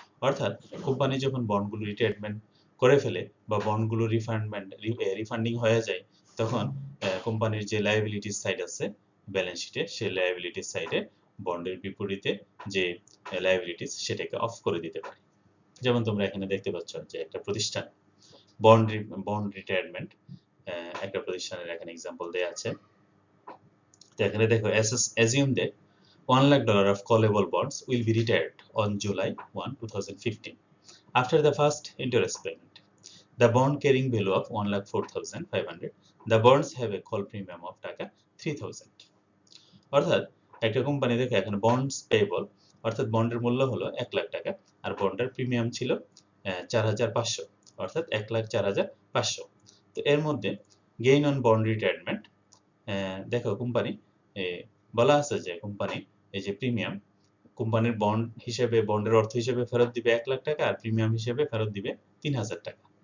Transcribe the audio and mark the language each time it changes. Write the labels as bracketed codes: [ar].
[bn] অর্থাৎ কোম্পানি যখন বন্ডগুলো রিটায়ারমেন্ট করে ফেলে বা বন্ডগুলো রিফান্ডিং হয়ে যায়, তখন কোম্পানির যে লায়াবিলিটিস সাইড আছে ব্যালেন্স শিটে, সেই লায়াবিলিটিস সাইডে বন্ডের বিপরীতে যে লায়াবিলিটিস সেটাকে অফ করে দিতে পারে। যেমন তোমরা এখানে দেখতে পাচ্ছ যে একটা প্রতিষ্ঠান বন্ড রিটায়ারমেন্ট, একটা প্রতিষ্ঠানের এখানে এক্সাম্পল দেয়া আছে। তো এখানে দেখো, [en] assume that $1 lakh of callable bonds will be retired on July 1, 2015 After the first interest payment, the bond carrying value of 1,04,500, the bonds have a call premium of টাকা 3,000. [bn] অর্থাৎ একটা কোম্পানি দেখে এখানে বন্ডস পেয়েবল, অর্থাৎ বন্ডের মূল্য হলো 1 লাখ টাকা আর বন্ডের প্রিমিয়াম ছিল 4,500, অর্থাৎ 1,04,500। তো এর মধ্যে গেইন অন বন্ড রিটায়ারমেন্ট, দেখো কোম্পানি বলা আছে যে কোম্পানি এই যে প্রিমিয়াম কোম্পানির বন্ড হিসেবে, বন্ডের অর্থ হিসেবে ফেরত দিবে 1 লাখ টাকা আর প্রিমিয়াম হিসেবে ফেরত দিবে 3,000 টাকা।